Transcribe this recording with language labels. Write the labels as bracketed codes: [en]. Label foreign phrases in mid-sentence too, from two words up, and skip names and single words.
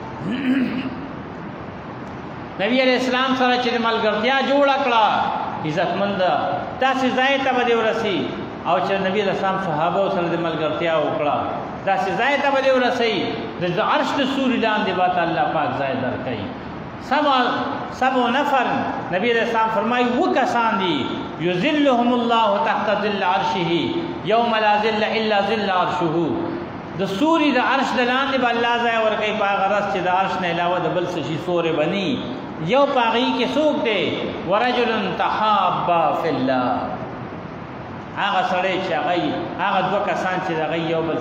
[ps] نبی [ar] علیہ السلام [ps] سره چې ملګرتیا جوړ کړه عزتمند تاسو ځای ته به ورسي او چې نبی [ar] علیہ السلام [ps] صحابه سره د ملګرتیا وکړه تاسو ځای ته به ورسي د عرش د سوري لاندې به الله پاک ځای درکړي سبع نفر نبی [ar] علیہ السلام [ps] فرمائی وہ کسان دی [ar] یذلهم الله تحت ظل عرشه یوم لا ظل الا ظل عرشه [ps] د سوري د عرش د لاندې به الله ځای ورکوي په هغه ورځ چې د عرش نه علاوه د بل څه شي سوري بني یو په هغې کې څوک دی [ar] ورجل تحابا فی الله [ps] هغه سړی چې هغه دوه کسان چې د هغوی یو بل